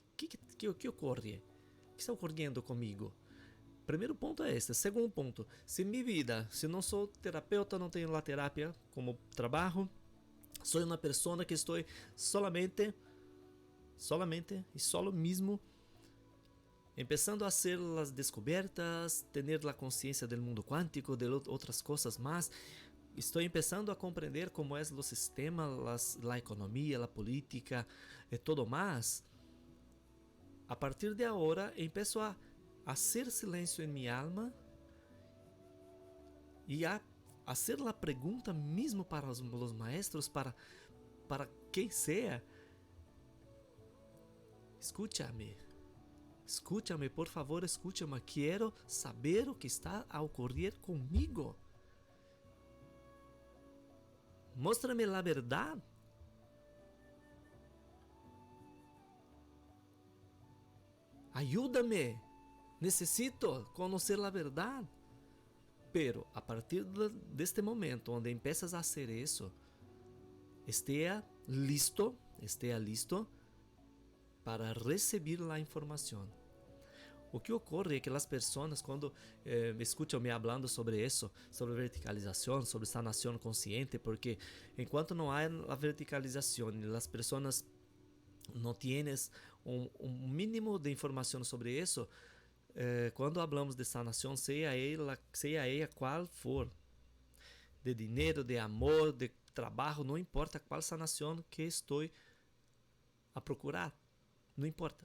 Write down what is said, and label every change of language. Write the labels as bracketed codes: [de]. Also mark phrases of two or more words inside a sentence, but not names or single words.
[pt] O que ocorre? O que está ocorrendo comigo? Primeiro ponto é este. Segundo ponto, se minha vida, se não sou terapeuta, não tenho a terapia como trabalho, sou uma pessoa que estou solamente e solo mesmo [es] empezando a hacer [pt] as descobertas, ter a consciência do mundo quântico, de outras coisas mais. Estou empezando a compreender como é o sistema, a economia, a política e todo mais. A partir de agora, [es] empiezo a hacer [pt] silêncio em minha alma e [es] a hacer [pt] a pergunta mesmo para os maestros, para quem seja. [es] Escúchame, por favor, escúchame. [pt] Quero saber o que está a ocorrer comigo. Móstrame a verdade. [es] Ayúdame. [pt] Necesito conhecer a verdade. Pero a partir deste momento onde [es] empiezas a hacer [pt] isso, esteja listo para receber a informação. O que ocorre é que as pessoas, quando me escutam me falando sobre isso, sobre verticalização, sobre sanação consciente, porque enquanto não há a verticalização e as pessoas não têm um mínimo de informação sobre isso, quando falamos de sanação, seja ela qual for, de dinheiro, de amor, de trabalho, não importa qual sanação que estou a procurar, não importa.